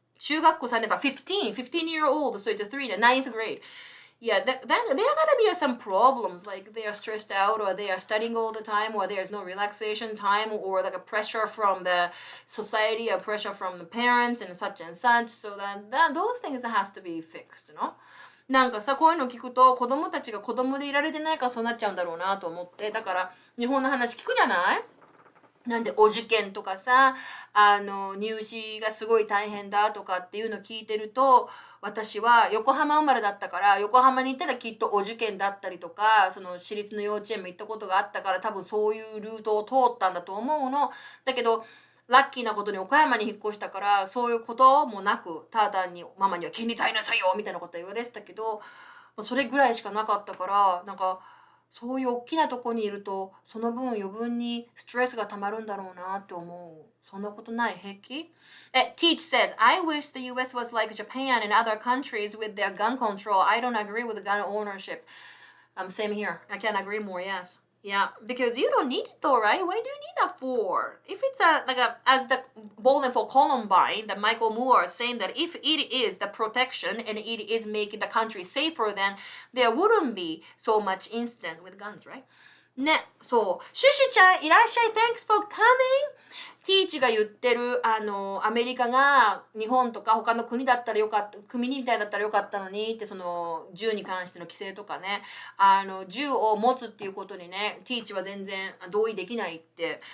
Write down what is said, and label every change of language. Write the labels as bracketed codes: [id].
[ja] 中学校3年か [en] 15-year-old, so it's a 9th grade. Yeah, there gotta be some problems, like they are stressed out, or they are studying all the time, or there's no relaxation time, or like a pressure from the society, or pressure from the parents, and such. So that those things has to be fixed, you know? [ja] なんかさ、こういうの聞くと子供たちが子供でいられてないからそうなっちゃうんだろうなと思って、だから日本の話聞くじゃない？なんでお受験とかさ、入試がすごい大変だとかっていうのを聞いてると、私は横浜生まれだったから、横浜に行ったらきっとお受験だったりとか、その私立の幼稚園も行ったことがあったから、多分そういうルートを通ったんだと思うの。だけどラッキーなことに岡山に引っ越したから、そういうこともなく、ただ単にママには県立入りなさいよみたいなこと言われてたけど、それぐらいしかなかったから、なんかそういう大きなとこにいると、その分余分にストレスがたまるんだろうなって思う。そんなことない？平気？ [en] Teach said, I wish the US was like Japan and other countries with their gun control. I don't agree with gun ownership. Same here. I can't agree more, yes. Yeah, because you don't need it though, right? Why do you need that for? If it's as the Bowling for Columbine, that Michael Moore is saying that if it is the protection and it is making the country safer, then there wouldn't be so much incident with guns, right? [ja] ね、そう。シュシュちゃん、いらっしゃい。 [en] Thanks for coming! [ja] ティーチが言ってる、アメリカが日本とか他の国だったらよかった、国みたいだったらよかったのにって、その、銃に関しての規制とかね、銃を持つっていうことにね、ティーチは全然同意できないって。